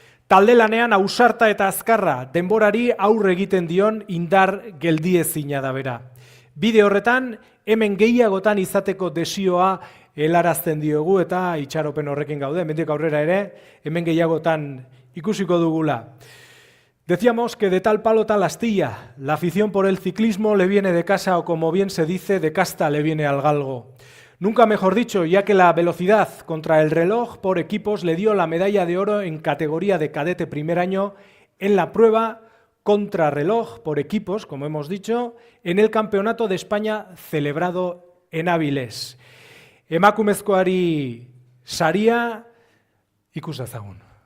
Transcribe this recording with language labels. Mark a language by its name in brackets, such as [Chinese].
[Basque] Talde lanean ausarta eta azkarra denborari aurre egiten dion indar geldiezina da bera. Bide horretan, hemen gehiagotan izateko desioa helarazten diogu eta itxaropen horrekin gaude, hemendik aurrera ere, hemen gehiagotan ikusiko dugula. [Spanish] Decíamos que de tal palo tal astilla, la afición por el ciclismo le viene de casa o como bien se dice, de casta le viene al galgo. Nunca mejor dicho, ya que la velocidad contra el reloj por equipos le dio la medalla de oro en categoría de cadete primer año en la prueba contrarreloj por equipos, como hemos dicho, en el Campeonato de España celebrado en Áviles. [Basque] Emakumezkoari saria ikus dezagun.